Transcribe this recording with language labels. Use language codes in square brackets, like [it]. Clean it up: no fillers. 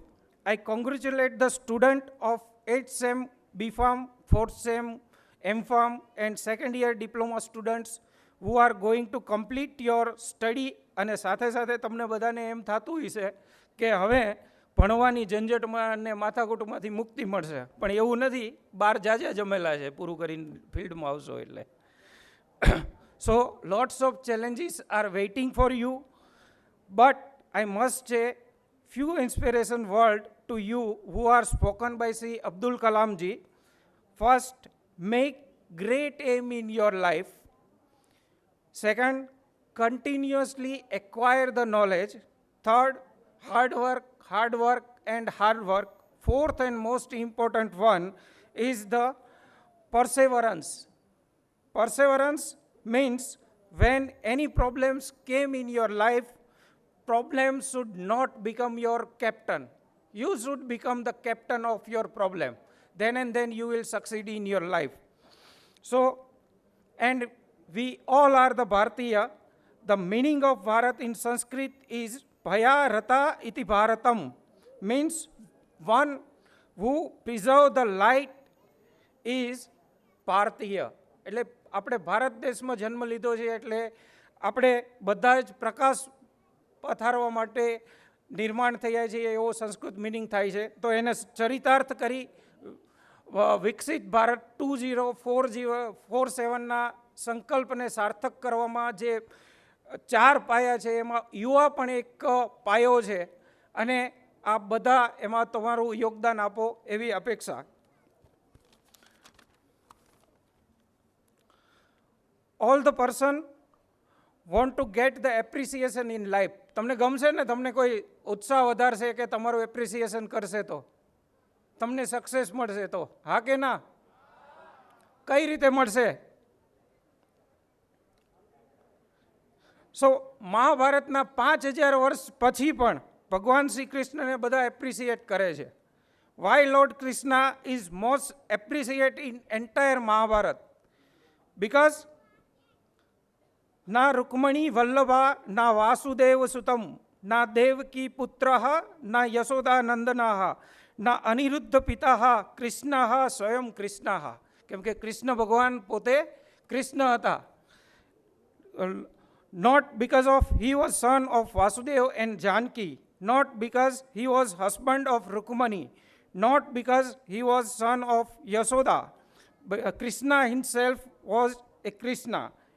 [en] I congratulate the student of 8th sem B Pharm, 4th sem M Pharm and second year diploma students who are going to complete your study. [gu] અને સાથે સાથે તમને બધાને એમ થતું હશે કે હવે ભણવાની ઝંઝટમાં અને માથાકૂટમાંથી મુક્તિ મળશે, પણ એવું નથી. બહાર જાજા જમેલા છે પૂરું કરીને ફિલ્ડમાં આવશો એટલે. [en] So lots of challenges are waiting for you, but I must say few inspiration word to you who are spoken by Sri Abdul Kalam ji. First, make great aim in your life. Second, continuously acquire the knowledge. Third, hard work and hard work. Fourth and most important one is the perseverance. Perseverance means when any problems came in your life, problems should not become your captain. You should become the captain of your problem. Then and then you will succeed in your life. So, and we all are the Bharatiya. The meaning of Bharat in Sanskrit is [sa] Bhaya Rata iti Bharatam, [en] means one who preserve the light is Bharatiya. [gu] એટલે આપણે ભારત દેશમાં જન્મ લીધો છે એટલે આપણે બધા જ પ્રકાશ પથારવા માટે નિર્માણ થયા છે એવો સંસ્કૃત મિનિંગ થાય છે. તો એને ચરિતાર્થ કરી વિકસિત ભારત 2047ના સંકલ્પને સાર્થક કરવામાં જે 4 પાયા છે એમાં યુવા પણ એક પાયો છે અને આ બધા એમાં તમારું યોગદાન આપો એવી અપેક્ષા. [en] All the person want to get the appreciation in life. [gu] તમને ગમશે ને, તમને કોઈ ઉત્સાહ વધારશે કે તમારું એપ્રિસિએશન કરશે તો તમને સક્સેસ મળશે તો હા કે ના? કઈ રીતે મળશે? સો મહાભારતના 5000 વર્ષ પછી પણ ભગવાન શ્રી કૃષ્ણને બધા એપ્રિસિએટ કરે છે. [en] Why lord Krishna is most appreciate in entire Mahabharata? Because [sa] ના રૂકમણી વલ્લભા, ના વાસુદેવ સુતમ, ના દેવકી પુત્ર, ના યશોદાનંદના, ના અનિરુદ્ધ પિતા, કૃષ્ણ સ્વયં કૃષ્ણ. [gu] કેમ કે કૃષ્ણ ભગવાન પોતે કૃષ્ણ હતા. [en] Not because of he was son of Vasudev and Janki, not because he was husband of Rukmani, not because he was son of Yashoda, but Krishna himself was a Krishna.